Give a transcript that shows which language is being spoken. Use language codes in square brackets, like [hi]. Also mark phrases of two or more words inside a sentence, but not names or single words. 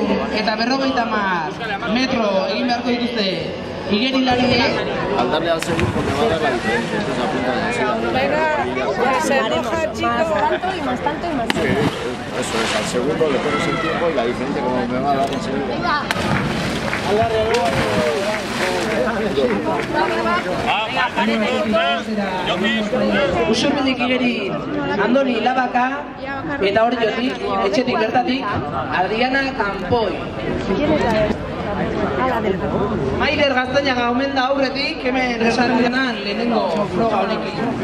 [eu] eta 50 metro egin beharko dituzte igerilariek. [es] Al darle al segundo me va a dar la diferencia, entonces apunta a la Venga, se enoja, chico. Tanto y más. Sí, eso es, al segundo le pones el tiempo y la diferencia como me va a dar enseguida. [eu] Usurbildik igeri Andoni Labaka eta hori jotik, etxetik bertatik, Adriana Kanpoi. Maider Gaztañaga omen da aurretik, hemen esan denan lehenengo froga honekin.